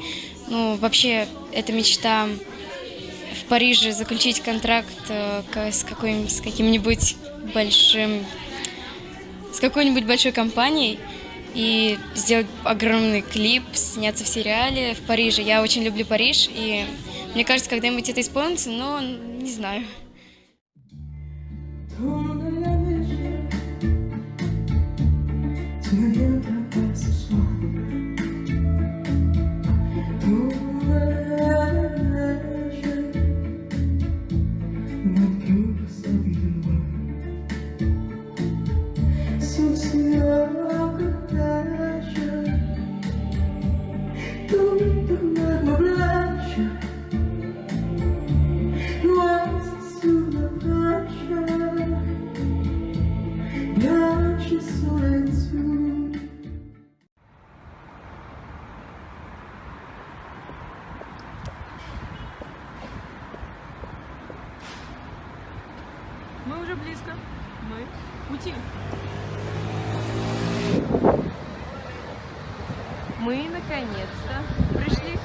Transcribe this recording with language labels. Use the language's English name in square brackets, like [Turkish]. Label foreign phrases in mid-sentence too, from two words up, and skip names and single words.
[Russian] Ну, вообще, эта мечта в Париже заключить контракт с каким-нибудь большим, с какой-нибудь большой компанией и сделать огромный клип, сняться в сериале в Париже. Я очень люблю Париж, и мне кажется, когда-нибудь это исполнится, но не знаю. [French] Tu ne viendras pas ce soir. Notre cœur s'habille de loin. Sous ce cortège, toute l'herbe blanche, noise sous la brèche, blanche sur les dessous. [Russian] Мы уже близко. Мы в пути. Мы наконец-то пришли.